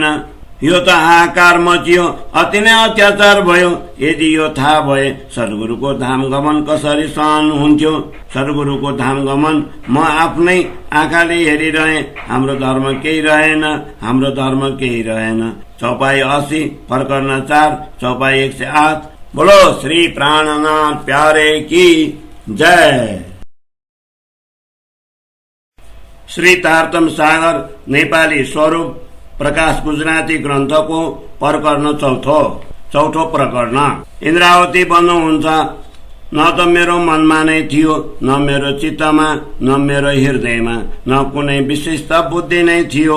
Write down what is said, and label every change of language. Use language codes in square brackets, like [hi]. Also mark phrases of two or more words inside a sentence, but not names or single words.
[ne] यो त हाहाकार मचियो, अति नै अत्याचार भयो। यदि यो थाहा भए सद्गुरुको धाम गमन कसरी सहन हुन्थ्यो? सद्गुरुको धाम गमन म आफ्नै आँखाले हेरिरहे, हाम्रो धर्म केही रहेन, हाम्रो धर्म केही रहेन। चौपाई 80, प्रकरण 4, चौपाई 108। [hi] बोलो श्री प्राणनाथ प्यारे की जय। [ne] श्री तारतम सागर नेपाली स्वरूप प्रकाश गुजराती ग्रन्थको प्रकरण चौथो प्रकरण। इन्द्रावती भन्नुहुन्छ, न त मेरो मनमा नै थियो, न मेरो चित्तमा, न मेरो हृदयमा, न कुनै विशिष्ट बुद्धि नै थियो।